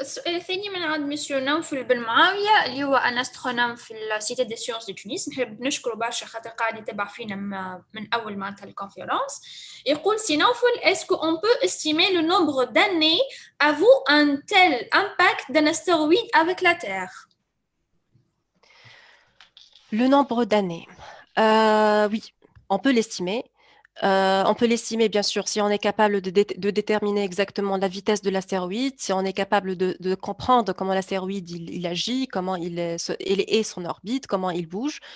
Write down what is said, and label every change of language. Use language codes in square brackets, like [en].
[ar] السؤال الثاني من عند مسيو نوفل بن معاوية اللي هو أن أستخدم في السيتي دي سيونس دي تونس. نحب نشكره برشا خاطر قاعد يتابع فينا من أول معناتها الكونفيرنس. يقول سي نوفل [fr] est-ce qu'on peut estimer le nombre d'années avant un tel impact d'un astéroïde avec la Terre? Le nombre d'années, oui, on peut l'estimer. On peut l'estimer, bien sûr, si on est capable de déterminer exactement la vitesse de l'astéroïde, si on est capable de comprendre comment l'astéroïde il agit, comment il est son orbite, comment il bouge.